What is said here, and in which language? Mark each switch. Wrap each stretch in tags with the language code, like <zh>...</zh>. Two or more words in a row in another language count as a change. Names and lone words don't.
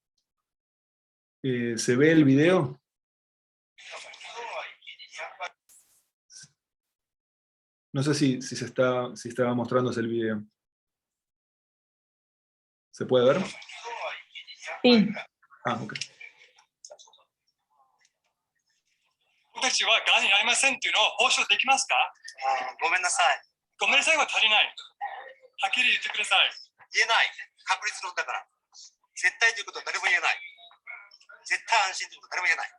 <es>¿se ve el video? No sé si estaba mostrándose el video. ¿Se puede ver? Sí. Ah, ok.</es> <ja>僕たちはがんになりませんっていうのを保証できますか？ごめんなさい。ごめんなさいは足りない。はっきり言ってください。言えない。確率論だから。絶対ということは誰も言えない。絶対安心ということは誰も言えない。</ja>